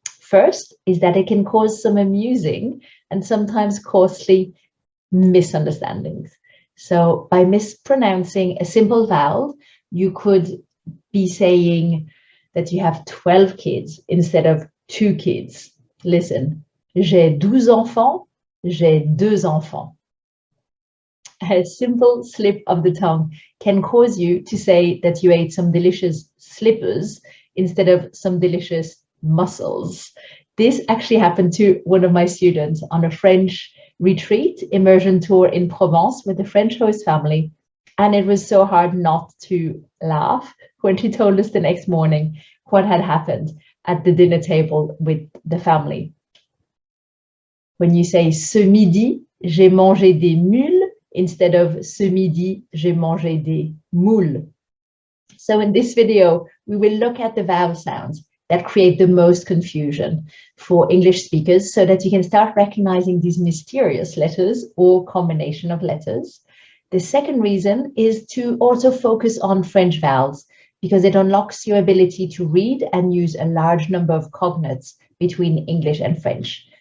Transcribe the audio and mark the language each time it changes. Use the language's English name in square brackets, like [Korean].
[English] First is that it can cause some amusing and sometimes costly misunderstandings. So by mispronouncing a simple vowel, you could be saying that you have 12 kids instead of 2 kids. [French] Listen, j'ai 12 enfants, j'ai 2 enfants. [English] A simple slip of the tongue can cause you to say that you ate some delicious slippers instead of some delicious mussels. This actually happened to one of my students on a French retreat, immersion tour in Provence with a French host family. And it was so hard not to laugh when she told us the next morning what had happened at the dinner table with the family. When you say [French] ce midi, j'ai mangé des mules, [English] instead of [French] ce midi, j'ai mangé des moules. [English] So in this video, we will look at the vowel sounds that create the most confusion for English speakers so that you can start recognizing these mysterious letters or combination of letters. The second reason is to also focus on French vowels because it unlocks your ability to read and use a large number of cognates between English and French.